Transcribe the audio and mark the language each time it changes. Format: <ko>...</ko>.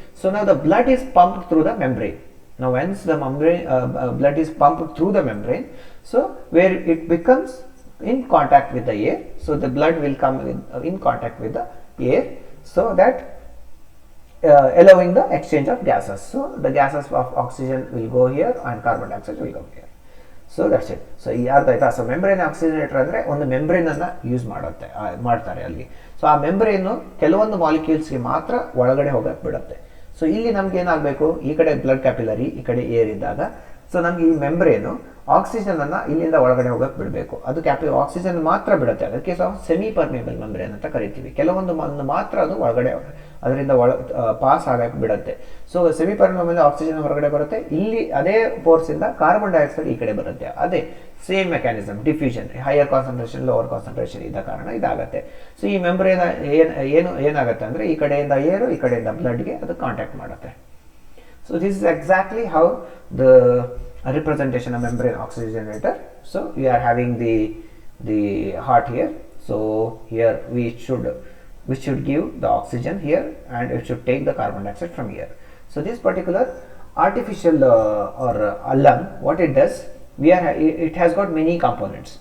<en>So now the blood is pumped through the membrane. Now once the membrane blood is pumped through the membrane, so where it becomes in contact with the air, so the blood will come in contact with the air, so that allowing the exchange of gases. So the gases of oxygen will go here and carbon dioxide will go here. So that's it.</en> <kn>So so membrane oxygenator ಅಂದ್ರೆ ಒಂದು membrane ಅನ್ನ use ಮಾಡ್ತಾರೆ ಅಲ್ಲಿ. So ಆ membrane ಕೆಲವೊಂದು molecules ಗೆ ಮಾತ್ರ ಒಳಗಡೆ ಹೋಗಕ್ಕೆ ಬಿಡುತ್ತೆ. ಸೊ ಇಲ್ಲಿ ನಮಗೆ ಏನಾಗಬೇಕು, ಈ ಕಡೆ ಬ್ಲಡ್ ಕ್ಯಾಪಿಲರಿ, ಈ ಕಡೆ ಏರ್ ಇದ್ದಾಗ ಸೊ ನಮಗೆ ಈ membrane ಆಕ್ಸಿಜನ್ ಅನ್ನ ಇಲ್ಲಿಂದ ಒಳಗಡೆ ಹೋಗಕ್ಕೆ ಬಿಡಬೇಕು. ಅದು ಆಕ್ಸಿಜನ್ ಮಾತ್ರ ಬಿಡುತ್ತೆ. ಅದಕ್ಕೆ ಸೆಮಿ ಪರ್ಮೇಬಲ್ ಮೆಂಬ್ರೇನ್ ಅಂತ ಕರಿತೀವಿ. ಕೆಲವೊಂದು ಮಾತ್ರ ಅದು ಒಳಗಡೆ ಅದರಿಂದ ಪಾಸ್ ಆಗಕ್ಕೆ ಬಿಡುತ್ತೆ. ಸೊ ಸೆಮಿ ಪರ್ಮೇಬಲ್ ಆಕ್ಸಿಜನ್ ಹೊರಗಡೆ ಬರುತ್ತೆ, ಇಲ್ಲಿ ಅದೇ ಫೋರ್ಸ್ ಇಂದ ಕಾರ್ಬನ್ ಡೈಆಕ್ಸೈಡ್ ಈ ಕಡೆ ಬರುತ್ತೆ. ಅದೇ same mechanism, diffusion, higher concentration lower concentration ಇದ್ದ ಕಾರಣ ಇದಾಗತ್ತೆ. ಸೊ ಈ ಮೆಂಬ್ರೇನ್ ಏನಾಗುತ್ತೆ ಅಂದ್ರೆ ಈ ಕಡೆಯಿಂದ ಏರು, ಈ ಕಡೆಯಿಂದ ಬ್ಲಡ್ಗೆ ಅದು ಕಾಂಟ್ಯಾಕ್ಟ್ ಮಾಡುತ್ತೆ.</kn> <en>So this is exactly how the representation of membrane oxygenator. So we are having the heart here. So here we should give the oxygen here and it should take the carbon dioxide from here. So this particular artificial lung, what it does, it has got many components.</en>